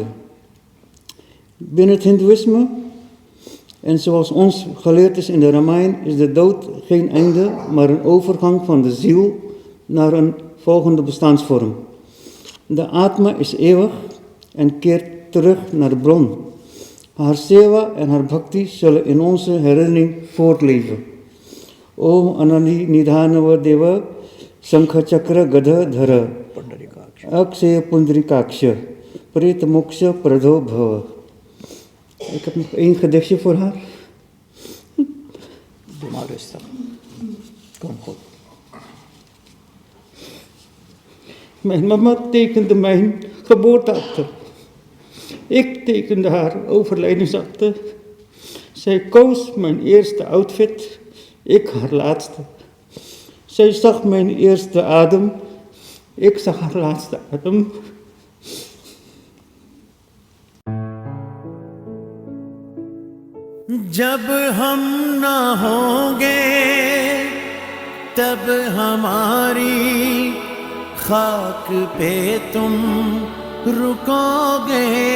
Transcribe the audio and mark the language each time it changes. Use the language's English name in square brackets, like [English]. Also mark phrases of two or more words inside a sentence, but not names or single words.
[Dutch] Binnen het Hindoeïsme, en zoals ons geleerd is in de Ramayana, is de dood geen einde, maar een overgang van de ziel naar een volgende bestaansvorm. De Atma is eeuwig en keert terug naar de bron. Haar seva en haar bhakti zullen in onze herinnering voortleven. [Sanskrit] Om Anani Nidhanava Deva Sankha Chakra Gadha Dhara Aksaya Pundarikaksha Preta Moksha Pradho Bhava. [Dutch] Ik heb nog 1 gedichtje voor haar. Doe maar rustig. Kom goed. Mijn mama tekende mijn geboorteakte. Ik tekende haar overlijdensakte. Zij koos mijn eerste outfit, ik haar laatste. Zij zag mijn eerste adem, ik zag haar laatste adem. [Hindi] जब हम ना होंगे तब हमारी खाक पे तुम रुकोगे